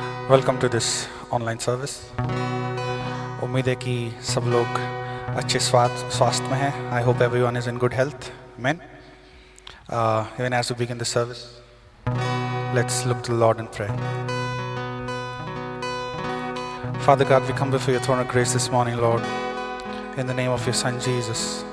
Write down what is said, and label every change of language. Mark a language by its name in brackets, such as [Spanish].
[English] Welcome to this online service. [Hindi] उम्मीद है कि सब लोग अच्छे स्वास्थ्य में हैं. [English] I hope everyone is in good health. Amen. Even as we begin the service, let's look to the Lord and pray. Father God, we come before your throne of grace this morning, Lord, in the name of your Son Jesus.